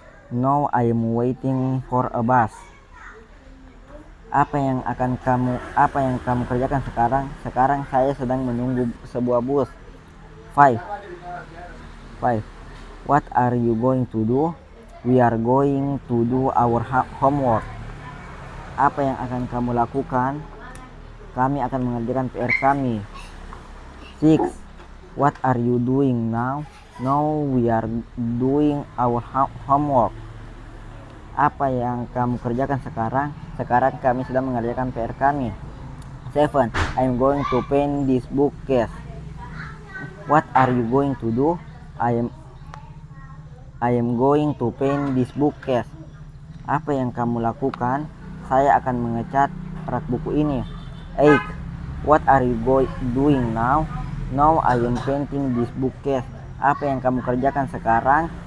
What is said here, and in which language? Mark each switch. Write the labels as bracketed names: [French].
[English] Now I am waiting for a bus. [Indonesian] Apa yang kamu kerjakan sekarang? Sekarang saya sedang menunggu sebuah bus. 5. [English] What are you going to do? We are going to do our homework. [Indonesian] Apa yang akan kamu lakukan? Kami akan mengerjakan PR kami. 6. [English] What are you doing now? Now we are doing our homework. [Indonesian] Apa yang kamu kerjakan sekarang? Sekarang kami sedang mengerjakan PR kami. 7. [English] I'm going to paint this bookcase. What are you going to do? I am going to paint this bookcase. [Indonesian] Apa yang kamu lakukan? Saya akan mengecat rak buku ini. 8. [English] What are you doing now? Now I am painting this bookcase. [Indonesian] Apa yang kamu kerjakan sekarang?